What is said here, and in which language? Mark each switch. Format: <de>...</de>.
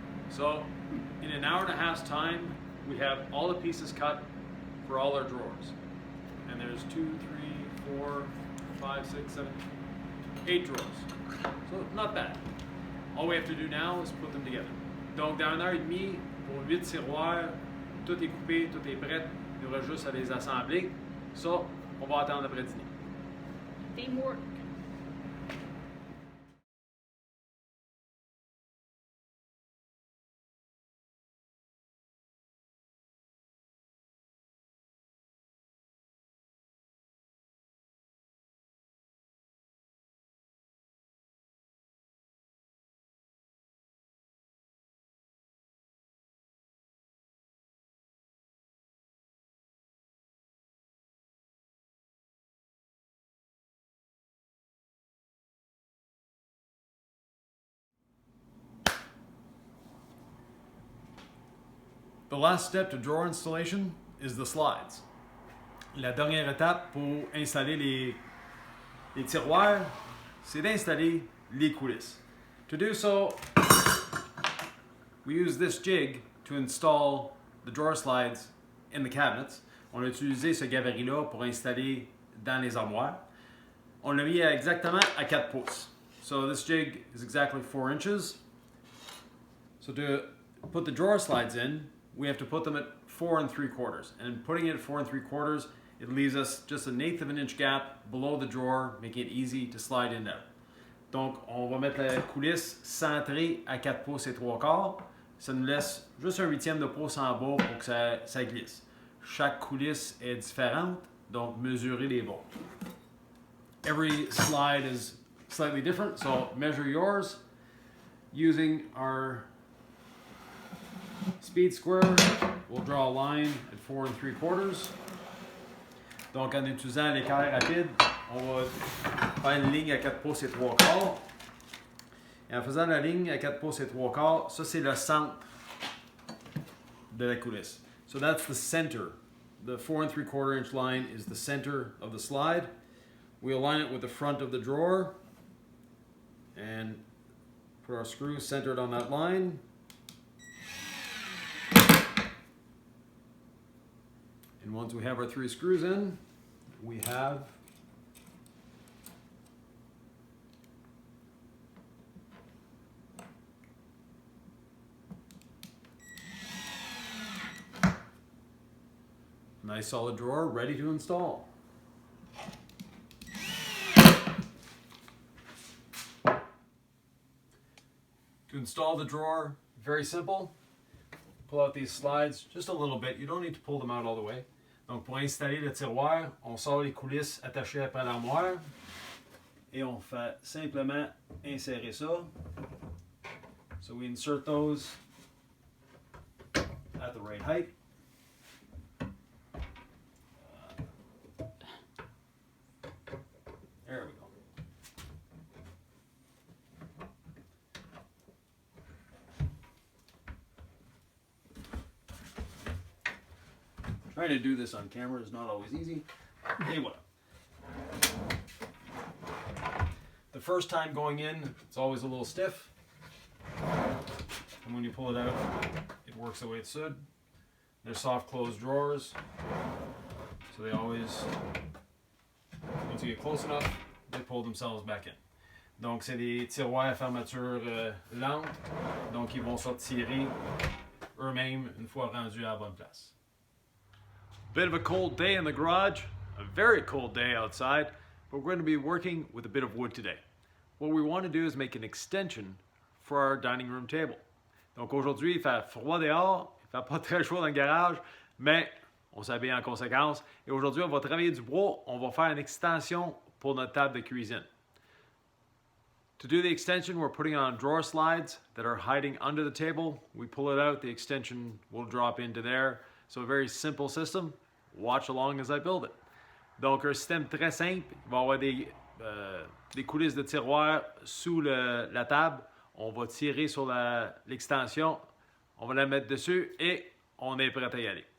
<en>So, in an hour and a half's time, we have all the pieces cut for all our drawers. And there's 2, 3, 4, 5, 6, 7, 8 drawers. So, not bad. All we have to do now is put them together.</en> <fr>Donc, dans 1h30, pour 8 tiroirs, tout est coupé, tout est prêt. Il y aura juste à les assembler. Ça, on va attendre après dîner.</fr> <en>Teamwork. The last step to drawer installation is the slides.</en> <fr>La dernière étape pour installer les tiroirs, c'est d'installer les coulisses.</fr> <en>To do so, we use this jig to install the drawer slides in the cabinets.</en> <fr>On a utilisé ce gabarit-là pour installer dans les armoires. On l'a mis exactement à 4 pouces.</fr> <en>So this jig is exactly 4 inches. So to put the drawer slides in, we have to put them at 4 3/4. And putting it at 4 3/4, it leaves us just 1/8 of an inch gap below the drawer, making it easy to slide in there.</en> <fr>Donc, on va mettre la coulisse centrée à 4 pouces et 3/4. Ça nous laisse juste 1/8 de pouce en bas pour que ça glisse. Chaque coulisse est différente, donc mesurez les vôtres.</fr> <en>Every slide is slightly different, so measure yours using our speed square. We'll draw a line at 4 3/4.</en> <fr>Donc, en utilisant l'équerre rapide, on va faire une ligne à 4 pouces et 3/4. Et en faisant la ligne à 4 pouces et 3/4, ça c'est le centre de la coulisse.</fr> <en>So that's the center. The 4 3/4 inch line is the center of the slide. We align it with the front of the drawer and put our screw centered on that line. And once we have our 3 screws in, we have a nice solid drawer ready to install. To install the drawer, very simple. Pull out these slides just a little bit. You don't need to pull them out all the way.</en> <fr>Donc pour installer le tiroir, on sort les coulisses attachées après l'armoire et on fait simplement insérer ça.</fr> <en>So we insert those at the right height. There we go. Trying to do this on camera is not always easy. Anyway, the first time going in, it's always a little stiff. and when you pull it out, it works the way it should. They're soft closed drawers, so they always, once you get close enough, they pull themselves back in.</en> <fr>Donc c'est des tiroirs à fermeture lente, donc ils vont sortir eux-mêmes une fois rendus à la bonne place.</fr> <en>Bit of a cold day in the garage, a very cold day outside, but we're going to be working with a bit of wood today. What we want to do is make an extension for our dining room table.</en> <fr>Donc aujourd'hui, il fait froid dehors, il fait pas très chaud dans le garage, mais on s'habille en conséquence. Et aujourd'hui, on va travailler du bois, on va faire une extension pour notre table de cuisine.</fr> <en>To do the extension, we're putting on drawer slides that are hiding under the table. We pull it out, the extension will drop into there. So a very simple system. Watch along as I build it.</en> <fr>Donc un système très simple. Il va y avoir des coulisses de tiroirs sous la table. On va tirer sur l'extension. On va la mettre dessus et on est prêt à y aller.</fr>